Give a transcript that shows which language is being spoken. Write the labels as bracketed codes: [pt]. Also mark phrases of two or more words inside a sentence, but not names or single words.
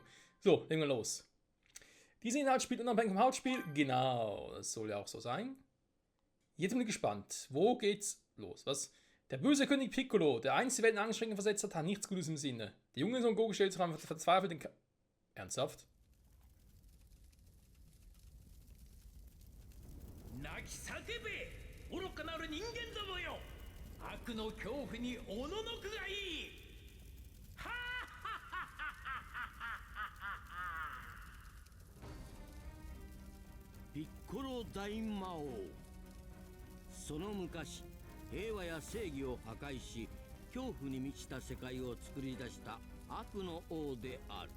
[de] So, legen wir los. Dieser Inhalt spielt unabhängig vom Hauptspiel, genau, das soll ja auch so sein. Jetzt bin ich gespannt, wo geht's los? Was? Der böse König Piccolo, der einst die Welt in Anstrengung versetzt hat, hat nichts Gutes im Sinne. Der junge Son Goku stellt sich einfach verzweifelt in Ernsthaft? [ja] 泣き叫べ愚かなる人間どもよ悪の恐怖におののくがいいはピッコロ大魔王その昔平和や正義を破壊し恐怖に満ちた世界を作り出した悪の王である。